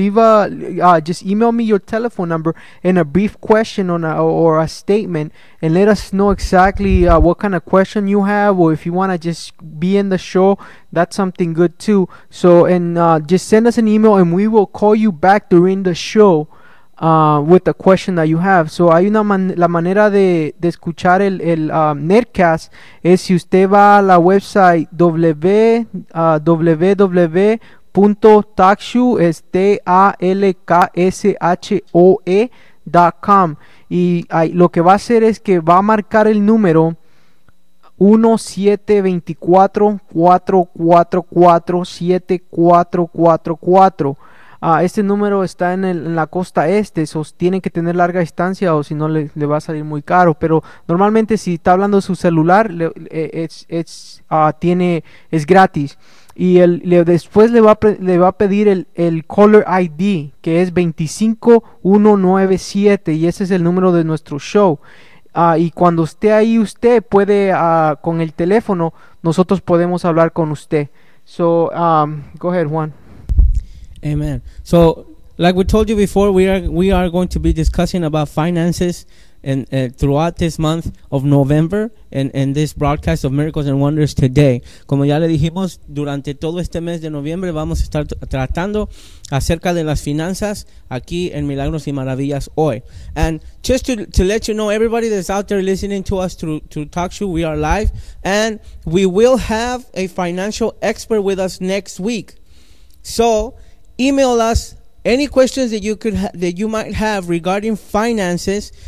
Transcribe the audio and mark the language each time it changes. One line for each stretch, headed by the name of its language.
English: Leave a just email me your telephone number and a brief question or a statement, and let us know exactly what kind of question you have, or if you want to just be in the show, that's something good too. So, and just send us an email and we will call you back during the show with the question that you have.
Spanish: So hay una la manera de escuchar el Nerdcast es si usted va a la website www.talkshoe.com, y lo que va a hacer es que va a marcar el número 1-724-444-7444. Este número está en la costa este, so tiene que tener larga distancia o si no le va a salir muy caro. Pero normalmente si está hablando de su celular, es gratis. Y después le va a pedir el caller ID, que es 25197, y ese es el número de nuestro show. Y cuando esté ahí usted puede, con el teléfono, nosotros podemos hablar con usted.
English: So, go ahead, Juan. Amen. So, like we told you before, we are going to be discussing about finances and throughout this month of November and this broadcast of Miracles and Wonders today.
Spanish: Como ya le dijimos, durante todo este mes de noviembre vamos a estar tratando acerca de las finanzas aquí en Milagros y Maravillas hoy.
English: And just to let you know, everybody that's out there listening to us through TalkShoe, we are live, and we will have a financial expert with us next week. So email us any questions that you could that you might have regarding finances.